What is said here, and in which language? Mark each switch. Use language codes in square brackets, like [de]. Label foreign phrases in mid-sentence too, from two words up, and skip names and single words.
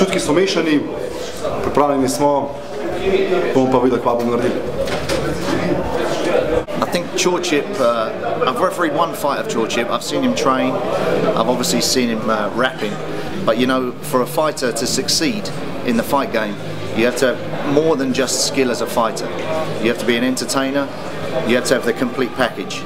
[sl] smo mešani, pripravljeni smo, bomo pa videli, kaj bomo naredili. [en] I think Chorchip, I've refereed one fight of Chorchip. I've seen him train, I've obviously seen him rapping, but you know, for a fighter to succeed in the fight game, you have to have more than just skill as a fighter. You have to be an entertainer, you have to have the complete package.